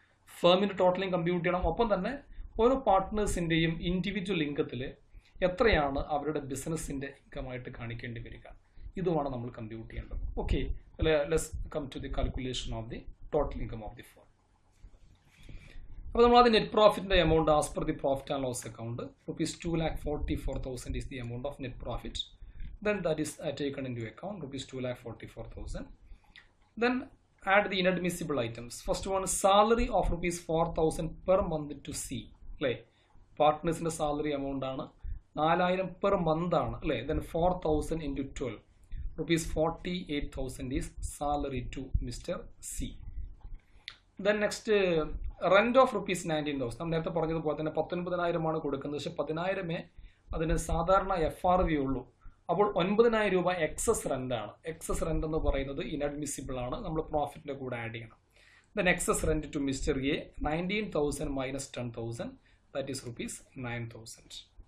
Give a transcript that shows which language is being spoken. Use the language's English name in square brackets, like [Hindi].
[Malayalam] ഫേമിന്റെ totalling compute ചെയ്യണം. ഒപ്പം തന്നെ ഓരോ പാർട്ട്നേഴ്സിന്റെയും ഇൻഡിവിജ്വൽ ഇൻകത്തിൽ എത്രയാണ് അവരുടെ ബിസിനസിന്റെ ഇൻകമായിട്ട് കാണിക്കേണ്ടി വരിക, ഇതുമാണ് നമ്മൾ കമ്പ്യൂട്ട് ചെയ്യേണ്ടത്. [English] Okay, let's come to the calculation of the total income of the firm. [Malayalam] അപ്പോൾ നമ്മൾ ആദ്യം [English] Net പ്രോഫിറ്റിന്റെ amount as per the profit and loss account rupees 2,44,000 is the amount of net profit. Then that is taken into account, rupees 2,44,000. Then add the inadmissible items. First one, salary of rupees 4,000 per month to C. [Malayalam] അല്ലേ, പാർട്ട്നേഴ്സിന്റെ salary amount ആണ് 4,000 per month ആണ് അല്ലേ. [English] Then 4,000 into 12, rupees 48,000 is salary to Mr. C. Then next, rent of rupees 19,000. [Malayalam] നമ്മൾ നേരത്തെ പറഞ്ഞതുപോലെ തന്നെ 19,000 ആണ് കൊടുക്കുന്നത്. പക്ഷെ 10,000 അതിന് സാധാരണ FRV ഉള്ളൂ. അപ്പോൾ 9,000 രൂപ എക്സസ് റെന്റ് ആണ്. എക്സസ് റെന്റ് എന്ന് പറയുന്നത് ഇൻഅഡ്മിസിബിൾ ആണ്, നമ്മൾ പ്രോഫിറ്റിന്റെ കൂടെ ആഡ് ചെയ്യണം. [English] Then excess rent to mister A 19,000 minus 10,000, that is rupees 9,000.